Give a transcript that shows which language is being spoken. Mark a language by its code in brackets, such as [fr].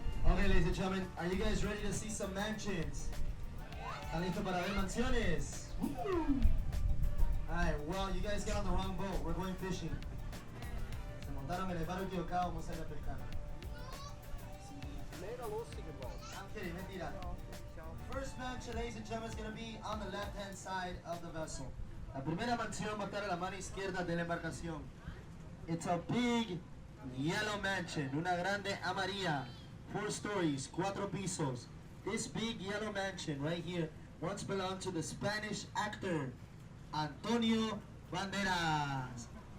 [en] Okay, ladies and gentlemen, are you guys ready to see some mansions? [es] ¿Están listos para ver mansiones? [en] Alright, well, you guys get on the wrong boat. We're going fishing. [es] Se montaron en el barrio equivocado, vamos a ir a pescar. [en] I'm kidding, [es] mentira. [en] First mansion, ladies and gentlemen, is going to be on the left-hand side of the vessel. [es] La primera mansión va a estar a la mano izquierda de la embarcación. [en] It's a big yellow mansion, [es] una grande amarilla. [en] 4 stories, [es] 4 pisos. [en] This big yellow mansion right here once belonged to the Spanish actor Antonio Banderas.